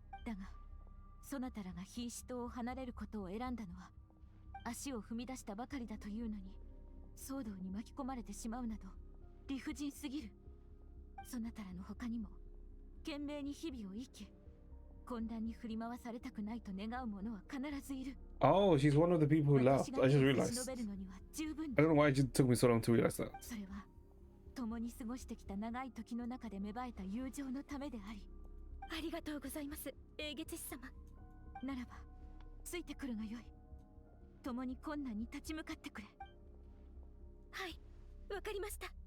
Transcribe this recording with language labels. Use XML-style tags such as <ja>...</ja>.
<ja>だがそなたらがヒーシ島を離れることを選んだのは足を踏み出したばかりだというのに、騒動に巻き込まれてしまうなど理不尽すぎる。そなたらの他にも懸命に日々を生き、混乱に振り回されたくないと願う者は必ずいる。</ja> <en>Oh, she's one of the people who left. I just realized. I don't know why it took me so long to realize that.</en> <ja>それは共に過ごしてきた長い時の中で芽生えた友情のためであり。ありがとうございます、英月師様。ならばついてくるがよい。共に困難に立ち向かってくれ。はい、わかりました。</ja>